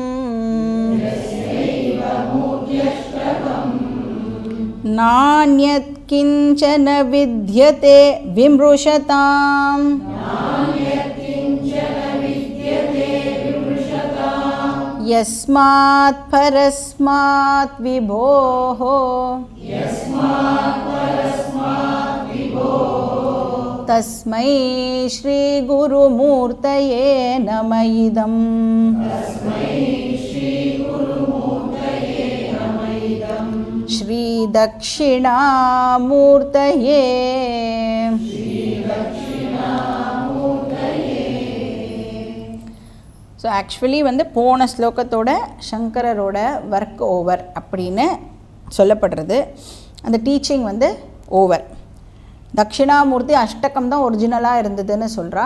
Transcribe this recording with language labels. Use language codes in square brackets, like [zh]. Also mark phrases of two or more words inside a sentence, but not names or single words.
[sa] नान्यत् किञ्चन विद्यते विमृशताम् यस्मात् परस्मात् विभोः तस्मै श्री गुरुमूर्तये नम इदम्. श्री दक्षिणामूर्तये. [en] so actually [ta] வந்து போன ஸ்லோகத்தோட சங்கரரோட [en] work over [ta] அப்படின்னு சொல்லப்படுறது. அந்த டீச்சிங் வந்து ஓவர். தக்ஷிணாமூர்த்தி அஷ்டகம் தான் ஒரிஜினலாக இருந்ததுன்னு சொல்கிறா.